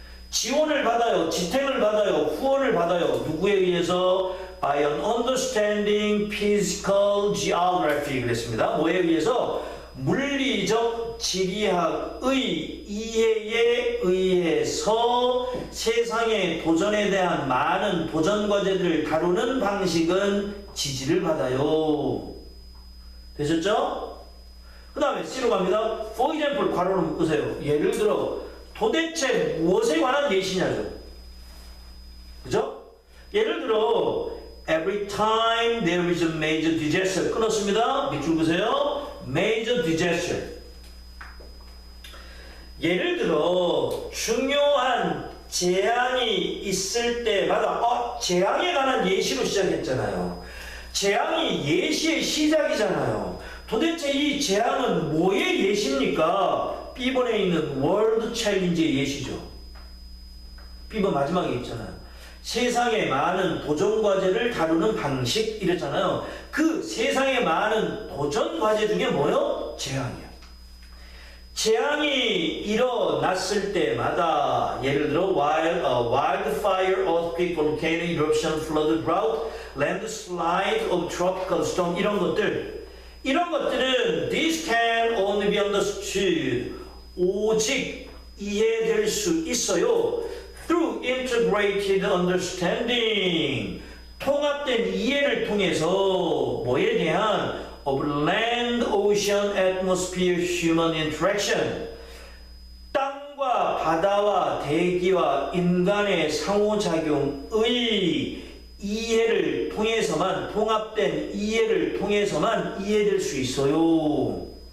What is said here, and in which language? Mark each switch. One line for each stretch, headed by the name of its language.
Korean: 지원을 받아요, 지탱을 받아요, 후원을 받아요. 누구에 의해서?
English: by an understanding physical geography
Korean: 그랬습니다. 뭐에 의해서? 물리적 지리학의 이해에 의해서 세상의 도전에 대한 많은 도전 과제들을 다루는 방식은 지지를 받아요. 되셨죠? 그 다음에 C로 갑니다.
English: For example,
Korean: 괄호로 묶으세요. 예를 들어 도대체 무엇에 관한 예시냐죠. 그죠? 예를 들어
English: every time there is a major disaster
Korean: 끊었습니다. 밑줄 보세요. major disaster. 예를 들어 중요한 재앙이 있을 때마다 재앙에 관한 예시로 시작했잖아요. 재앙이 예시의 시작이잖아요. 도대체 이 재앙은 뭐의 예시입니까? B번에 있는 월드 챌린지의 예시죠. B번 마지막에 있잖아요. 세상의 많은 도전 과제를 다루는 방식 이랬잖아요. 그 세상의 많은 도전 과제 중에 뭐요? 재앙이요. 재앙이 일어났을 때마다 예를 들어
English: wildfire, earthquake, volcano eruption, flood, drought, landslide of tropical storm
Korean: 이런 것들은
English: these can only be understood
Korean: 오직 이해될 수 있어요.
English: through integrated understanding
Korean: 통합된 이해를 통해서 뭐에 대한
English: of land, ocean, atmosphere, human interaction
Korean: 땅과 바다와 대기와 인간의 상호작용의 이해를 통해서만 통합된 이해를 통해서만 이해될 수 있어요.